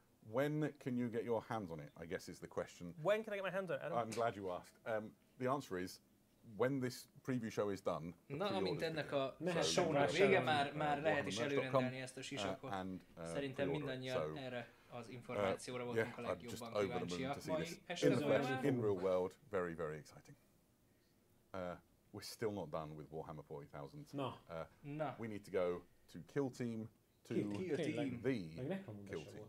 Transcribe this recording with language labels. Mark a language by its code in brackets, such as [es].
[en] When can you get your hands on it, I guess is the question. When can I get my hands on it? I'm glad you asked. The answer is when this preview show is done. [hu] Na, amint ennek a shownak vége, már lehet is előrendelni ezt a sisakot. Szerintem mindannyian erre az információra voltunk a legjobban kíváncsiak. [en] In real world, very, very exciting. We're still not done with Warhammer 40,000. No. We need to go to Kill Team, to the Kill Team.